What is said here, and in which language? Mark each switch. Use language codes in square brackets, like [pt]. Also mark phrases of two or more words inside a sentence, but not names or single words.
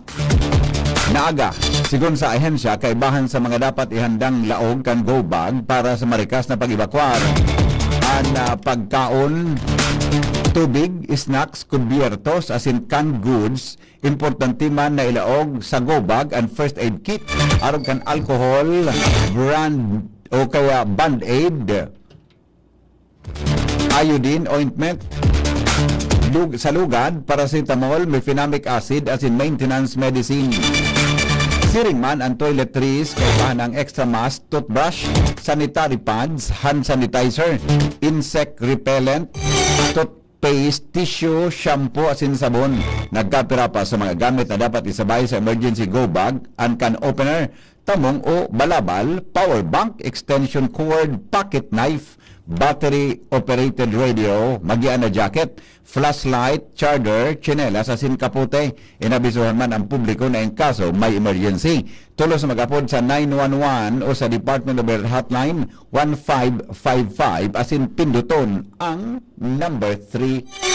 [bik] Naaga, sigon sa ahensya kaibahan sa mga dapat ihandang laog kan [en] go bag [bik] para sa marikas na pag-evacuar ang pagkaon, tubig, snacks, kubyertos, asin [en] canned goods, [bik] importante man na ilaog sa [en] go bag and first aid kit, [bik] aron kan alcohol, brand o kaya band-aid, iodine, ointment, Sa lugad, paracetamol, [en] mefenamic acid as in maintenance medicine. [bik] Siring man ang toiletries, kaibahan ng [en] extra mask, [bik] toothbrush, [en] sanitary pads, hand sanitizer, insect repellent, [bik] toothpaste, tissue, shampoo, asin sabon. Nagkapira pa sa mga gamit na dapat isabay sa [en] emergency go bag, [bik] ang [en] can opener, [bik] tamong o balabal, [en] power bank, extension cord, pocket knife, battery-operated radio, [bik] magian na jacket, flashlight, charger, tsinelas, asin kapute. Inabisuhan man ang publiko na in kaso may emergency. Tulos mag-apod sa 911 o sa Department of Health Hotline 1555 asin pinduton ang number 3.